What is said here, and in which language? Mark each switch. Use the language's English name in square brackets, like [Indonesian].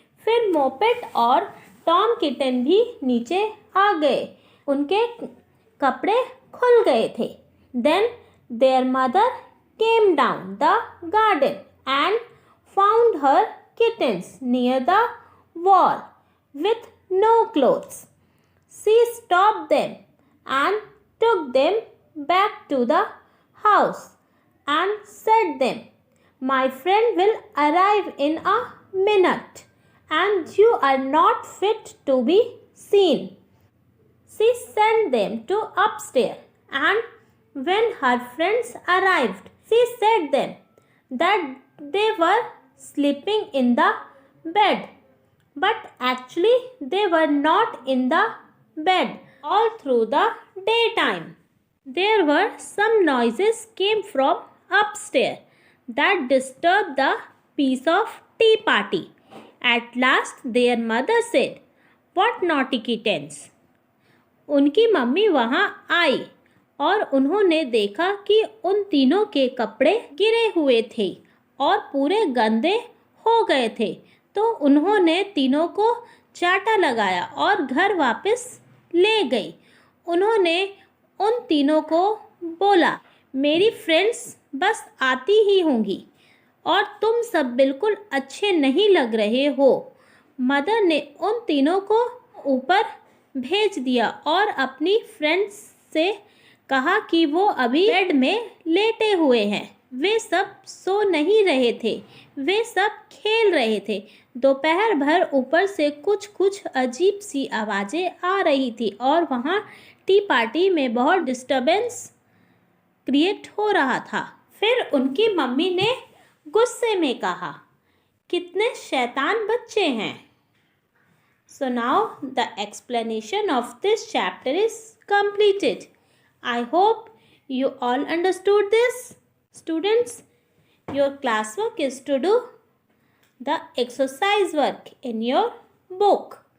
[Hindi] फिर मोपेट और Tom kitten भी नीचे आ गए. उनके कपड़े खुल गए थे. [English] Then there mother came down the garden and found her kittens near the wall with no clothes. She stopped them and took them back to the house and said them, "My friend will arrive in a minute and you are not fit to be seen." She sent them to upstairs, and when her friends arrived, she said them that they were sleeping in the bed. But actually they were not in the bed all through the daytime. There were some noises came from upstairs that disturbed the peace of tea party. At last their mother said, "What naughty kittens!" [Hindi] उनकी mummy वहाँ आई और उन्होंने देखा कि उन तीनों के कपड़े गिरे हुए थे और पूरे गंदे हो गए थे. तो उन्होंने तीनों को चाटा लगाया और घर वापस ले गई. उन्होंने उन तीनों को बोला, "मेरी फ्रेंड्स बस आती ही होंगी और तुम सब बिल्कुल अच्छे नहीं लग रहे हो." मदर ने उन तीनों को ऊपर भेज दिया और अपनी फ्रेंड्स से कहा कि वो अभी बेड में लेटे हुए हैं. वे सब सो नहीं रहे थे, वे सब खेल रहे थे. दोपहर भर ऊपर से कुछ अजीब सी आवाज़ें आ रही थी और वहाँ टी पार्टी में बहुत डिस्टर्बेंस क्रिएट हो रहा था. फिर उनकी मम्मी ने गुस्से में कहा, "कितने शैतान बच्चे हैं." [English] So now the explanation of this chapter is completed. I hope you all understood this. Students, your classwork is to do the exercise work in your book.